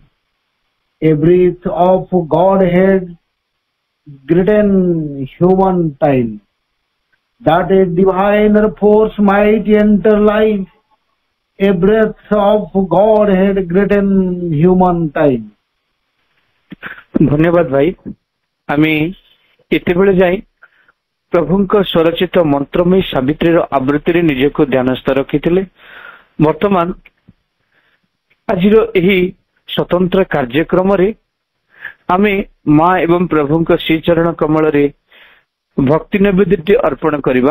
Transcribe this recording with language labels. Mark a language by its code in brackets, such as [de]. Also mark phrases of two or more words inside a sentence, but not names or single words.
[en] A breath of Godhead greaten human time, that a diviner force might enter life. A breath of Godhead greaten human time. [bn] ধন্যবাদ ভাই। [or] আমি ଏତେବେଳେ ଯାଇ ପ୍ରଭୁଙ୍କ ସ୍ୱରଚିତ ମନ୍ତ୍ରମୟୀ ସାବିତ୍ରୀର ଆବୃତ୍ତିରେ ନିଜକୁ ଧ୍ୟାନସ୍ଥ ରଖିଥିଲେ। ବର୍ତ୍ତମାନ ଆଜିର ଏହି ସ୍ୱତନ୍ତ୍ର କାର୍ଯ୍ୟକ୍ରମରେ ଆମେ ମା ଏବଂ ପ୍ରଭୁଙ୍କ ଶ୍ରୀଚରଣ କମଳରେ ଭକ୍ତି ନିବେଦିତ ଅର୍ପଣ କରିବା।